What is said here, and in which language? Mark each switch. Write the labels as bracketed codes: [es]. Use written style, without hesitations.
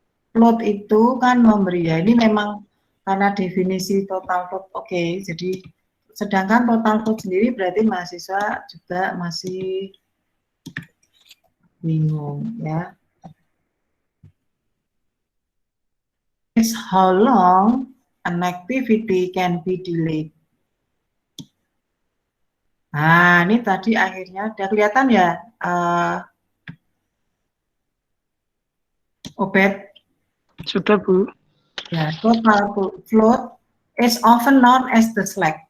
[id] Float itu kan memberi, ya ini memang karena definisi total float oke. Jadi sedangkan total float sendiri berarti mahasiswa juga masih bingung ya. [en] Is how long an activity can be delayed. [id] Nah, ini tadi akhirnya udah kelihatan ya, Obed? Sudah Bu. [en] Ya, total float is often known as the slack.